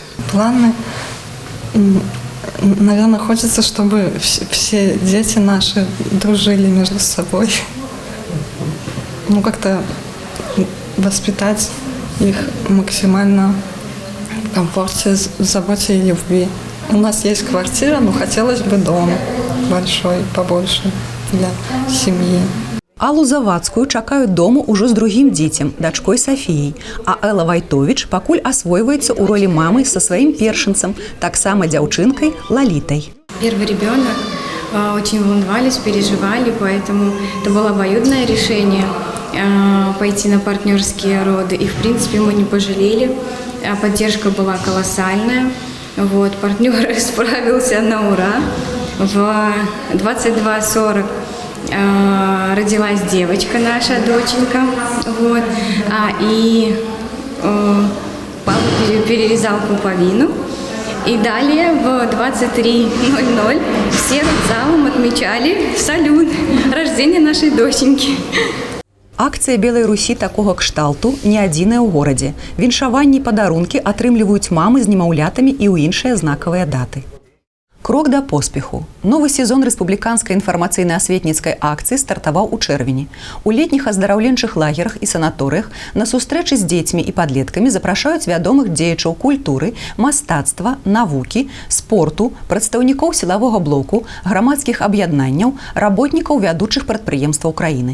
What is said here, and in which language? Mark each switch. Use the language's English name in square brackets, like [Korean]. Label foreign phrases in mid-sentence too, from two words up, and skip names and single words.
[Russian] Планы, наверное, хочется, чтобы все дети наши дружили между собой. Как-то воспитать их максимально в комфорте, заботе и любви. У нас есть квартира, но хотелось бы дом большой, побольше для семьи. [Belarusian] Аллу Завадскую чакаюць дома ўжо з другім дзіцем, дачкой Сафіяй, а Элла Вайтович пакуль асвойваецца ў ролі мамы са сваім першынцам, таксама дзяўчынкай Лалітай. [Russian] Первый ребенок, очень волновались, переживали, поэтому это было обоюдное решение пойти на партнерские роды. И, в принципе, мы не пожалели, поддержка была колоссальная. Партнер справился на ура. В 22:40 родилась девочка, наша доченька, и папа перерезал пуповину. И далее в 23:00 все родзалом отмечали салют рождения нашей доченьки. [Belarusian] Акцыя Белай Русі такога кшталту не адзіная ў горадзе. Віншаванні і падарункі атрымліваюць мамы з немаўлятамі і ў іншыя знакавыя даты. Крок да поспеху. Новы сезон рэспубліканскай інфармацыйна-асветніцкай акцыі стартаваў у чэрвені. У летніх аздараўленчых лагерах і санаторыях на сустрэчы з дзецьмі і падлеткамі запрашаюць вядомых дзеячаў культуры, мастацтва, навукі, спорту, прадстаўнікоў сілавога блоку, грамадскіх аб'яднанняў, работнікаў вядучых прадпрыемстваў краіны.